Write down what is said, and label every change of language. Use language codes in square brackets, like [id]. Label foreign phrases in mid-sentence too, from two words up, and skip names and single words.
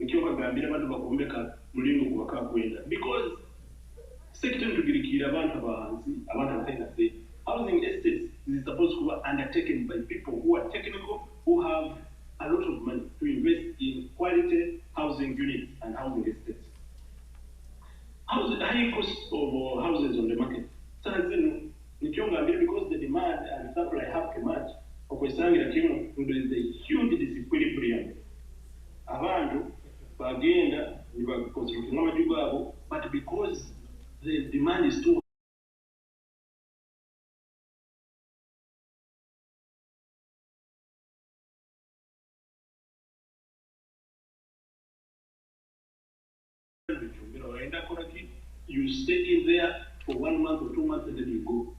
[en] Because second to get housing estates is supposed those who are undertaken by people who are technical, who have a lot of money to invest in quality housing units and housing estates. High cost of houses on the market. Because the demand and supply have too much, there is a huge disequilibrium. [nyo] Abantu bagenda constructing amaju gabo, [en] but because the demand is too you stay in there for 1 month or 2 months and then you go.